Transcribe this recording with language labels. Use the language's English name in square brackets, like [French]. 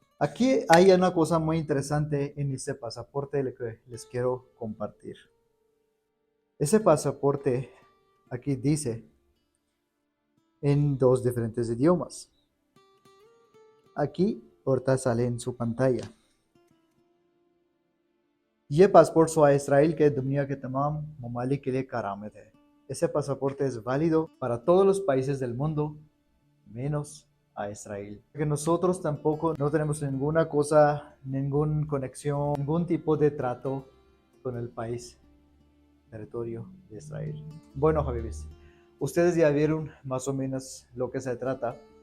[Spanish] Aquí hay una cosa muy interesante en este pasaporte que les quiero compartir. Ese pasaporte aquí dice en dos diferentes idiomas. Aquí, ahorita sale en su pantalla. [Hindi] ये passport सो Israel के दुनिया के तमाम ममालिक के लिए कारआमद है. [Spanish] Ese pasaporte es válido para todos los países del mundo, menos a Israel. Que nosotros tampoco no tenemos ninguna cosa, ninguna conexión, ningún tipo de trato con el país, territorio de Israel. Bueno, Habibis, ustedes ya vieron más o menos lo que se trata.